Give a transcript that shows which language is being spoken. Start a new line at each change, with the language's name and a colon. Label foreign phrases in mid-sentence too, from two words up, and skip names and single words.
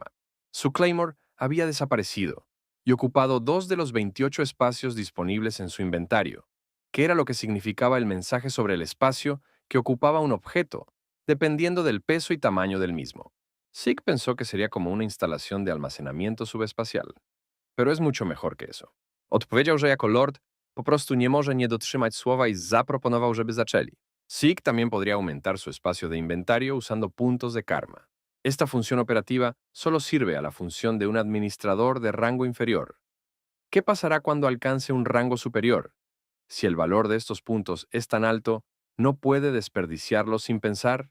Spanish: Su Claymore había desaparecido y ocupado 2 de los 28 espacios disponibles en su inventario, que era lo que significaba el mensaje sobre el espacio que ocupaba un objeto, dependiendo del peso y tamaño del mismo. Zeke pensó que sería como una instalación de almacenamiento subespacial, pero es mucho mejor que eso.
Polish: Odpowiedział, że jako lord po prostu nie może nie dotrzymać słowa y zaproponował, żeby zaczęli.
Spanish: Zeke también podría aumentar su espacio de inventario usando puntos de karma. Esta función operativa solo sirve a la función de un administrador de rango inferior. ¿Qué pasará cuando alcance un rango superior? Si el valor de estos puntos es tan alto, ¿no puede desperdiciarlos sin pensar?